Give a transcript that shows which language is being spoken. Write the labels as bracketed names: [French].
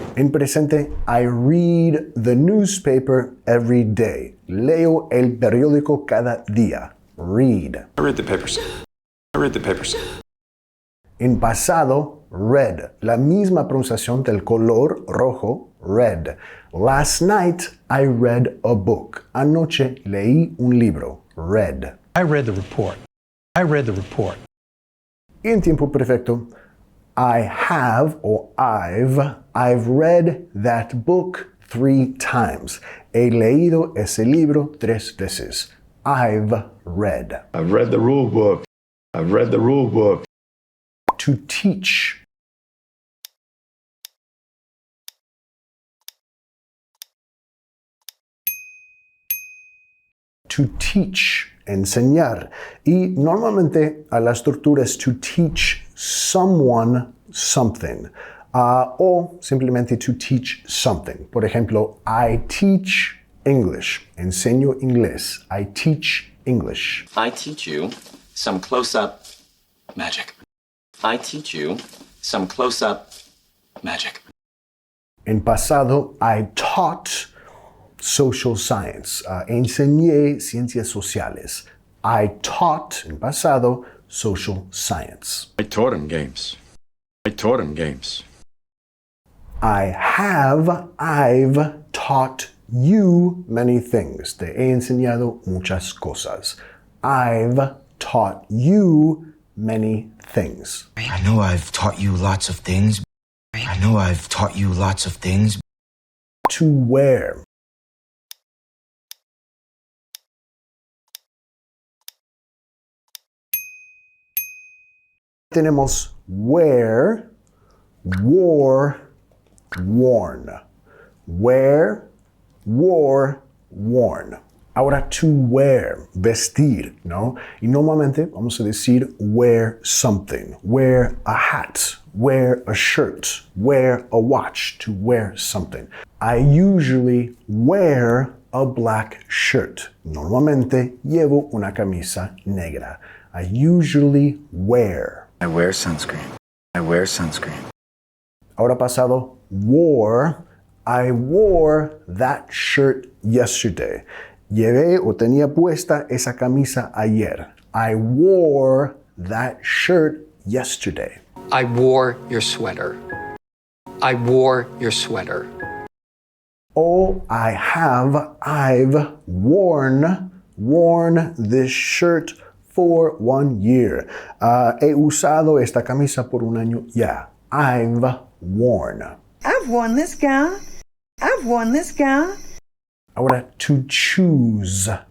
[Spanish] En presente, [English] I read the newspaper every day. [Spanish] Leo el periódico cada día. [English] Read. I read the papers. I read the papers. [Spanish] En pasado, red. La misma pronunciación del color rojo, red. [English] Last night, I read a book. [Spanish] Anoche leí un libro, [English] read. I read the report. I read the report. [Spanish] Y en tiempo perfecto, [English] I have or I've read that book 3 times. [Spanish] He leído ese libro 3 veces. [English] I've read. I've read the rule book. I've read the rule book. To teach. To teach, [Spanish] enseñar. Y normalmente la estructura es [English] to teach someone something. [Spanish] O simplemente [English] to teach something. [Spanish] Por ejemplo, [English] I teach English. [Spanish] Enseño inglés. [English] I teach English. I teach you some close-up magic. I teach you some close-up magic. [Spanish] En pasado, [English] I taught social science. [Spanish] Enseñé ciencias sociales. [English] I taught, [Spanish] en pasado, [English] social science. I taught him games. I taught him games. I've taught you many things. [Spanish] Te he enseñado muchas cosas. [English] I've taught you many things. I know I've taught you lots of things. I know I've taught you lots of things. To wear. [Spanish] Tenemos [English] wear, wore, worn. Wear, wore, worn. [Spanish] Ahora, [English] to wear, [Spanish] vestir, ¿no? Y normalmente vamos a decir [English] wear something. Wear a hat, wear a shirt, wear a watch, to wear something. I usually wear a black shirt. [Spanish] Normalmente llevo una camisa negra. [English] I usually wear. I wear sunscreen. I wear sunscreen. [Spanish] Ahora pasado, wore. [English] I wore that shirt yesterday. [Spanish] Llevé o tenía puesta esa camisa ayer. [English] I wore that shirt yesterday. I wore your sweater. I wore your sweater. O I've worn this shirt for 1 year. [Spanish] He usado esta camisa por 1 año ya. [English] I've worn. I've worn this gown. I've worn this gown. [Spanish] Ahora, [English] to choose.